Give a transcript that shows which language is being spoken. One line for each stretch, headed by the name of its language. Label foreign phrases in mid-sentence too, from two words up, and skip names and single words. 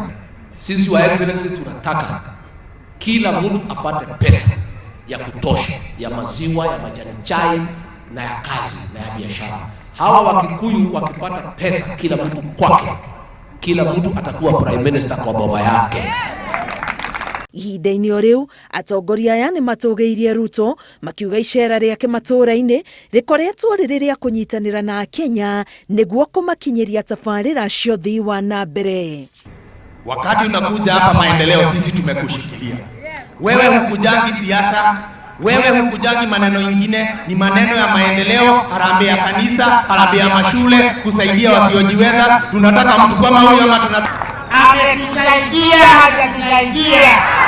Swahili: Sisi wa excellency tunataka kila mtu apate pesa ya kutosha ya maziwa, ya majani chai na ya kazi na ya biashara. Hawa Wakikuyu wakipata pesa kila mtu kwake, kila mtu atakuwa
English: prime minister
Swahili: kwa baba yake.
Kikuyu: Ihinda-ini rĩu atongoria aya nimatuugirie Ruto makiuga icera riake matura-ini rikoretwo rĩrĩ rĩa kũnyitanĩra na akenya niguo kũmakinyĩria tabarĩra cia ũthii wa na mbere.
Swahili: Wakati unakuja hapa maendeleo, sisi tumekushikilia. Wewe hukujangi siasa, wewe hukujangi maneno ingine, ni maneno ya maendeleo, harambee ya kanisa, harambee ya mashule, kusaidia wasiojiweza. Tunataka mtu kama huyo ama ametusaidia, hajatusaidia.